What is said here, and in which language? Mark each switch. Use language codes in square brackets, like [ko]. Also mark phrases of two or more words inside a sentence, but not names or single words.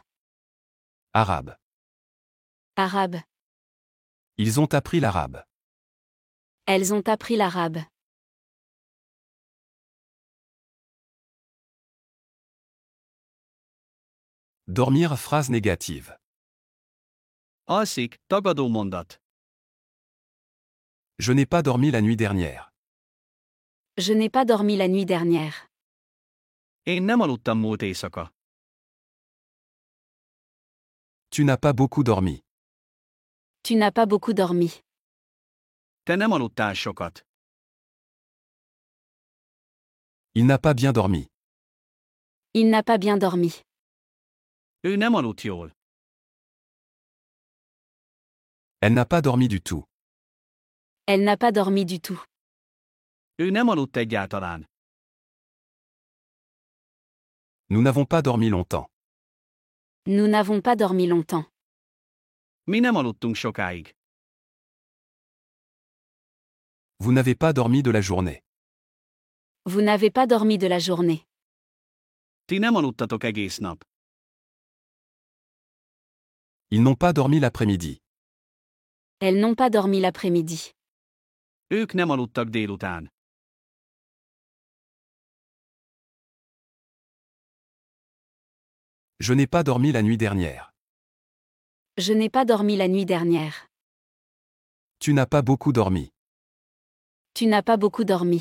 [fr] Arabe. Arabe. Ils ont appris l'arabe. Elles ont appris l'arabe. Dormir phrase négative. [hu] Alszik, tagadó mondat. [fr] Je n'ai pas dormi la nuit dernière. Je n'ai pas dormi la nuit dernière. [hu] Én nem aludtam múlt éjszaka. [fr] Tu n'as pas beaucoup dormi. Tu n'as pas beaucoup dormi. [hu] Te nem aludtál sokat. [fr] Il n'a pas bien dormi. Il n'a pas bien dormi. [hu] Ő nem aludt jól. [fr] Elle n'a pas dormi du tout. Elle n'a pas dormi du tout. [hu] Ő nem aludt egyáltalán. [fr] Nous n'avons pas dormi longtemps. Nous n'avons pas dormi longtemps. [hu] Mi nem aludtunk sokáig. [fr] Vous n'avez pas dormi de la journée. Vous n'avez pas dormi de la journée. [hu] Ti nem aludtatok egész nap. [fr] Ils n'ont pas dormi l'après-midi. Elles n'ont pas dormi l'après-midi. [hu] Ők nem aludtak délután. [fr] Je n'ai pas dormi la nuit dernière. Je n'ai pas dormi la nuit dernière. Tu n'as pas beaucoup dormi. Tu n'as pas beaucoup dormi.